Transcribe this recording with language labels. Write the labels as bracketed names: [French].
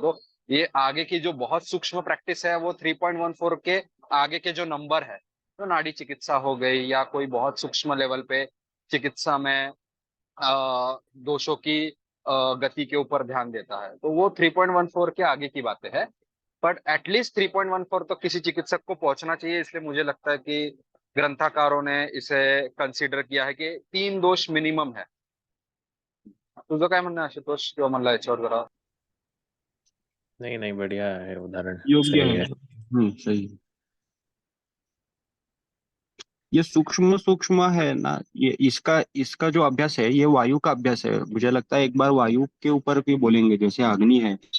[Hindi] तो ये आगे की जो बहुत सूक्ष्म प्रैक्टिस है वो 3.14 के आगे के जो नंबर है, तो नाड़ी चिकित्सा हो गई या कोई बहुत सूक्ष्म लेवल पे चिकित्सा में दोषों की गति के ऊपर ध्यान देता है, तो वो 3.14 के आगे की बातें है। [English] but at least [Hindi] 3.14 तो किसी चिकित्सक को पहुंचना चाहिए। इसलिए मुझे लगता है कि ग्रंथकारों ने इसे कंसीडर किया है कि 3 दोष मिनिमम है। [Marathi] तुझं काय म्हणणं आहे आशुतोष किंवा मला याच्यावर जरा? [Hindi] नहीं नहीं, बढ़िया है उदाहरण, योग्य सही है। है। सही है। ये सूक्ष्म सूक्ष्म है ना, ये इसका इसका जो अभ्यास है ये वायु का अभ्यास है। मुझे लगता है एक बार वायु के ऊपर भी बोलेंगे, जैसे अग्नि है।